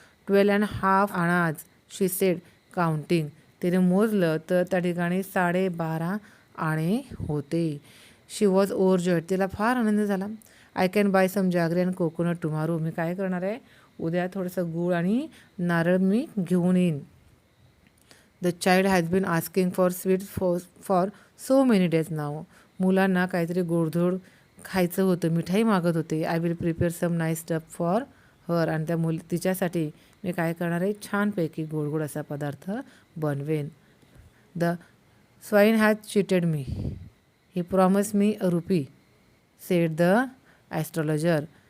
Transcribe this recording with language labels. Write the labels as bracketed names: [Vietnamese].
[English] 12.5 annas she said counting. [Marathi] तिने मोजलं तर त्या ठिकाणी 12.5 आणे होते. [English] She was overjoyed. [Marathi] तिला फार आनंद झाला. [English] I can buy some jaggery and coconut tomorrow. [Marathi] मी काय करणार आहे, उद्या थोडंसं गूळ आणि नारळ मी घेऊन येईन. [English] The child has been asking for sweets for so many days now. [Marathi] मुलांना काहीतरी गोडधोड खायचं होतं, मिठाई मागत होते. [English] I will prepare some nice stuff for her. [Marathi] आणि त्या तिच्यासाठी मी काय करणार आहे, छानपैकी गोड असा पदार्थ बनवेन. [English] The swine has cheated me. He promise me a rupee, said the astrologer.